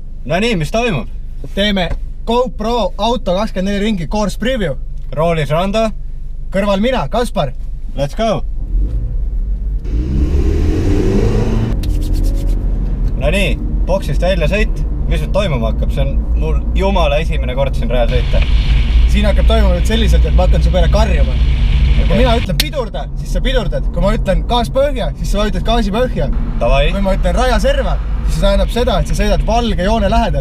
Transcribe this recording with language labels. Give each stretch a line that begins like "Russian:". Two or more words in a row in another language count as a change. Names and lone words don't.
Estonian: No nii, mis toimub? Teeme GoPro auto 24 ringi
English: course preview.
Estonian: Roolis Rando. Kõrval mina, Kaspar.
English: Let's go!
Estonian: No nii, boksist välja sõit. Mis nüüd toimuma hakkab? See on mul jumala esimene kord siin rajal sõita. Siin hakkab toimuma nüüd selliselt, et ma hakkan su peale karjuma. Kui mina ütlen pidurda, siis sa pidurdad. Kui ma ütlen gaas põhja, siis sa ütled gaasi põhja. Tavai. Kui ma ütlen raja serva, siis see tähendab seda, et sa sõidad valge joone lähedal.